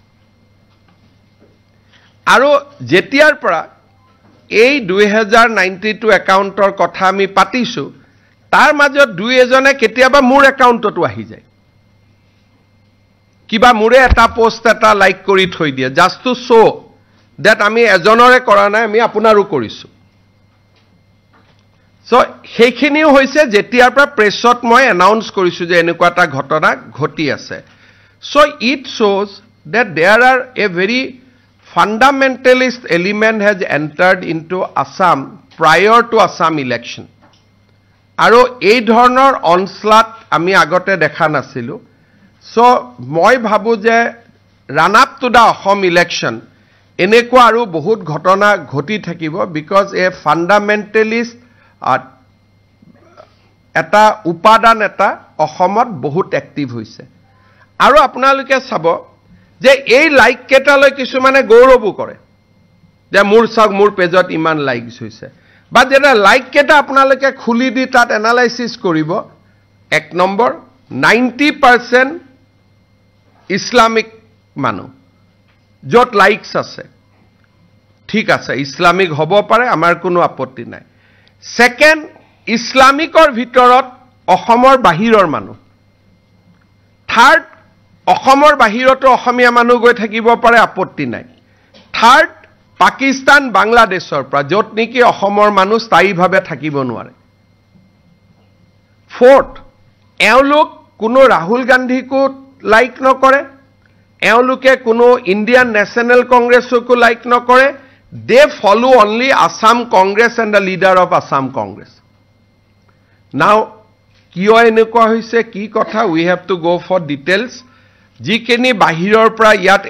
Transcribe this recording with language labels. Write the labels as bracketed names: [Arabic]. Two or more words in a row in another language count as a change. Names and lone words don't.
[Assamese] আৰু যেতিয়াৰ পৰা এই 2092 একাউণ্টৰ কথা আমি পাতিছো তাৰ মাজত দুই এজনে কেতিয়াবা মোৰ একাউণ্টটো আহি যায় কিবা মোৰে এটা পোষ্ট এটা লাইক কৰি থৈ দিয়ে [English] just to show that [Assamese] আমি এজনৰে কৰা নাই আমি আপোনাৰো কৰিছো সো সেইখিনিও হৈছে যেতিয়াৰ পৰা প্ৰেছত মই এনাউন্স কৰিছো যে এনেকুৱা এটা ঘটনা ঘটি আছে [English] so it shows that there are a very fundamentalist element has entered into Assam prior to Assam election [Assamese] আৰু এই ধৰণৰ অনস্লাট আমি আগতে দেখা নাছিলো সো মই ভাবো যে [English] run up to the Assam election [Assamese] এনেকুৱা আৰু বহুত ঘটনা ঘটি থাকিব [English] because a fundamentalist [Assamese] এটা উপাদান এটা অসমত বহুত এক্টিভ হৈছে আৰু আপোনালোকে চাব যে এই লাইক কেটালৈ কিছুমানে গৌৰৱো কৰে যে মোৰ চাওক মোৰ পেজত ইমান লাইকস হৈছে বা যেটা লাইক কেটা আপোনালোকে খুলি দি তাত এনালাইসিস কৰিব এক নম্বৰ 90% ইসলামিক মানুহ যত লাইকস আছে ঠিক আছে ইসলামিক হ'ব পাৰে আমাৰ কোনো আপত্তি নাই সেকেন্ড ইসলামিকৰ ভিতৰত অসমৰ বাহিৰৰ মানুহ থাৰ্ড অসমৰ বাহিৰতো অসমীয়া মানুহ গৈ থাকিব পাৰে আপত্তি নাই থাৰ্ড পাকিস্তান বাংলাদেশৰ পৰা যত নেকি অসমৰ মানুহ স্থায়ীভাৱে থাকিব নোৱাৰে Fourth, এওঁলোক কোনো ৰাহুল গান্ধীকো লাইক নকৰে, এওঁলোকে কোনো ইণ্ডিয়ান নেশ্যনেল কংগ্ৰেছকো লাইক নকৰে. [English] They follow only Assam Congress and the leader of Assam Congress. Now, [Assamese] কিয় এনেকুৱা হৈছে কি কথা, [English] we have to go for details. [Assamese] যিখিনি বাহিৰৰ পৰা ইয়াত